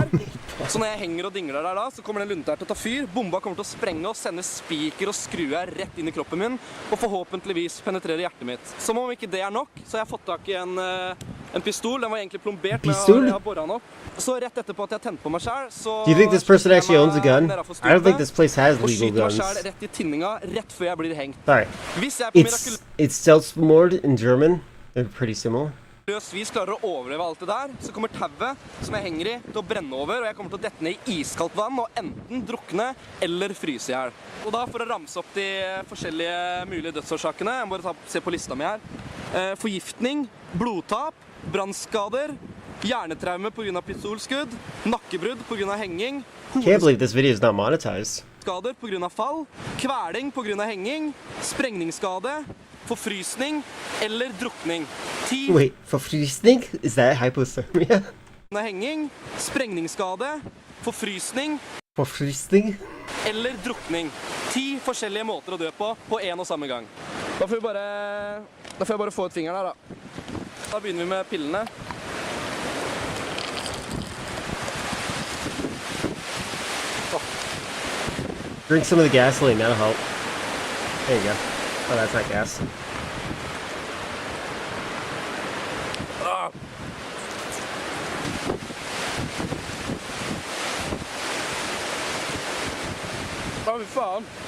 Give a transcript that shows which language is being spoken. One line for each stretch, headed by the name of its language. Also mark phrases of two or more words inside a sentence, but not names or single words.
Norwegian: Så når jeg henger og dingler der da, så kommer den lunta her til å ta fyr. Bomba kommer til å sprenge og sende spiker og skruer rett inn I kroppen min, og forhåpentligvis penetrere hjertet mitt. Som om ikke det nok, så har jeg fått tak I en pistol. Den var egentlig plombert, men jeg har borret den opp. Så rett etterpå at jeg tente på meg selv, så...
English: Do you think this person actually owns a gun? I don't think this place has legal guns.
Norwegian: Og skyter meg selv rett I tinninga, rett før jeg blir hengt.
English: Sorry. It's self-mord in German. They're pretty similar.
Norwegian: Løst vis klarer å overleve alt det der, så kommer tauet som jeg henger i til å brenne over, og jeg kommer til å dette ned i iskaldt vann og enten drukne eller fryse i hjel. Og da for å ramse opp de forskjellige mulige dødsårsakene, jeg må bare se på lista mi her. Forgiftning, blodtap, brannskader, hjernetraume på grunn av pistolskudd, nakkebrudd på grunn av henging,
English: Can't believe this video is not monetized.
Norwegian: Skader på grunn av fall, kveling på grunn av henging, sprengningsskade, forfrysning eller drukning.
English: Wait, forfrysning? Is that hypothermia?
Norwegian: Henging, sprengningsskade, forfrysning Forfrysning? eller drukning. 10 forskjellige måter å dø på en og samme gang. Da får jeg bare få ut fingeren her, da. Da begynner vi med pillene.
English: Drink some of the gasoline, that'll help. There you go. Oh, that's not gas.
Norwegian: Fy faen.